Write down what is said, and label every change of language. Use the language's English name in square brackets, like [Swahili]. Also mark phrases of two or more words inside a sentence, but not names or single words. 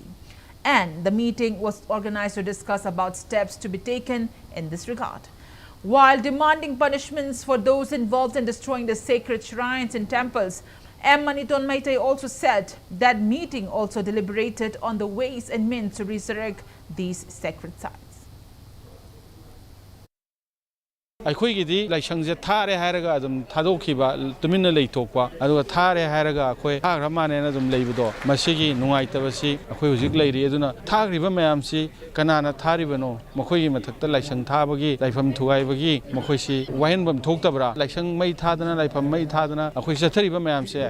[English] And the meeting was organized to discuss about steps to be taken in this regard. While demanding punishments for those involved in destroying the sacred shrines and temples, M. Maniton Meitei also said that meeting also deliberated on the ways and means to resurrect these sacred sites. [Manipuri] ꯑꯩꯈꯣꯏꯒꯤꯗꯤ ꯂꯥꯏꯁꯪꯁꯦ ꯊꯥꯔꯦ ꯍꯥꯏꯔꯒ ꯑꯗꯨꯝ ꯊꯥꯗꯣꯛꯈꯤꯕ ꯇꯨꯃꯤꯟꯅ ꯂꯩꯊꯣꯛꯄ ꯑꯗꯨꯒ ꯊꯥꯔꯦ ꯍꯥꯏꯔꯒ ꯑꯩꯈꯣꯏ ꯊꯥꯈ꯭ꯔ ꯃꯥꯅꯦꯅ ꯑꯗꯨꯝ ꯂꯩꯕꯗꯣ ꯃꯁꯤꯒꯤ ꯅꯨꯡꯉꯥꯏꯇꯕꯁꯤ ꯑꯩꯈꯣꯏ ꯍꯧꯖꯤꯛ ꯂꯩꯔꯤ ꯑꯗꯨꯅ ꯊꯥꯈ꯭ꯔꯤꯕ ꯃꯌꯥꯝꯁꯤ ꯀꯅꯥꯅ ꯊꯥꯔꯤꯕꯅꯣ ꯃꯈꯣꯏꯒꯤ ꯃꯊꯛꯇ ꯂꯥꯏꯁꯪ ꯊꯥꯕꯒꯤ ꯂꯥꯏꯐꯝ ꯊꯨꯒꯥꯏꯕꯒꯤ ꯃꯈꯣꯏꯁꯤ ꯋꯥꯍꯟꯐꯝ ꯊꯣꯛꯇꯕ꯭ꯔꯥ ꯂꯥꯏꯁꯪ ꯃꯩ ꯊꯥꯗꯅ ꯂꯥꯏꯐꯝ ꯃꯩ ꯊꯥꯗꯅ ꯑꯩꯈꯣꯏ ꯆꯠꯊꯔꯤꯕ ꯃꯌꯥꯝꯁꯦ